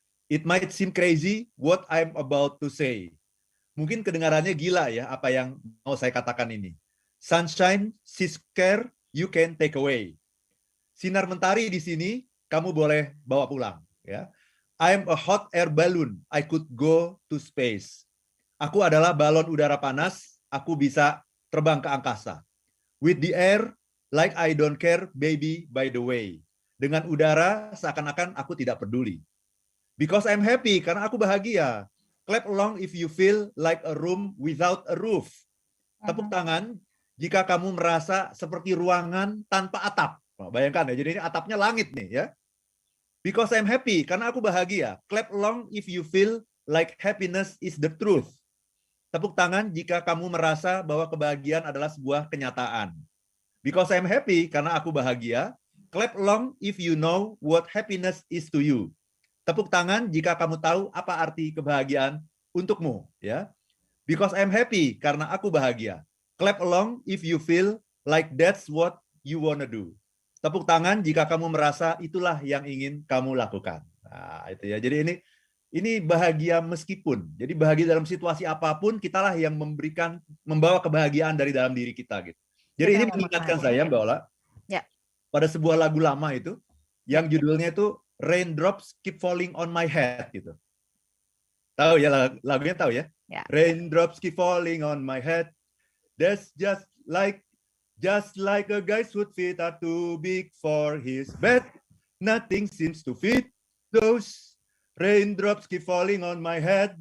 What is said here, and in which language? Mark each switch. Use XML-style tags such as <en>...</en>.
<en>It might seem crazy what I'm about to say.</en> <id>Mungkin kedengarannya gila ya apa yang mau saya katakan ini. Sunshine, she's care, you can take away. Sinar mentari di sini kamu boleh bawa pulang ya.</id> <en>I'm a hot air balloon, I could go to space.</en> <id>Aku adalah balon udara panas, aku bisa terbang ke angkasa.</id> <en>With the air like I don't care baby by the way.</en> <id>Dengan udara seakan-akan aku tidak peduli.</id> <en>Because I'm happy, karena aku bahagia. Clap along if you feel like a room without a roof.</en> <id>Tepuk tangan jika kamu merasa seperti ruangan tanpa atap. Bayangkan ya, jadi ini atapnya langit nih ya. Because I'm happy, karena aku bahagia.</id> <en>Clap along if you feel like happiness is the truth.</en> <id>Tepuk tangan jika kamu merasa bahwa kebahagiaan adalah sebuah kenyataan. Because I'm happy, karena aku bahagia.</id> <en>Clap along if you know what happiness is to you.</en> <id>Tepuk tangan jika kamu tahu apa arti kebahagiaan untukmu, ya.</id> <en>Because I'm happy, karena aku bahagia. Clap along if you feel like that's what you wanna do.</en> <id>Tepuk tangan jika kamu merasa itulah yang ingin kamu lakukan. Nah, itu ya. Jadi ini bahagia meskipun. Jadi bahagia dalam situasi apapun, kitalah yang membawa kebahagiaan dari dalam diri kita gitu. Jadi ini mengingatkan saya, Mbak Ola, ya, pada sebuah lagu lama itu yang judulnya itu Raindrops Keep Falling on My Head gitu. Tahu ya lagunya, tahu ya? Ya.</id> <en>Raindrops keep falling on my head. That's just like a guy's foot are too big for his bed. Nothing seems to fit those raindrops keep falling on my head.</en>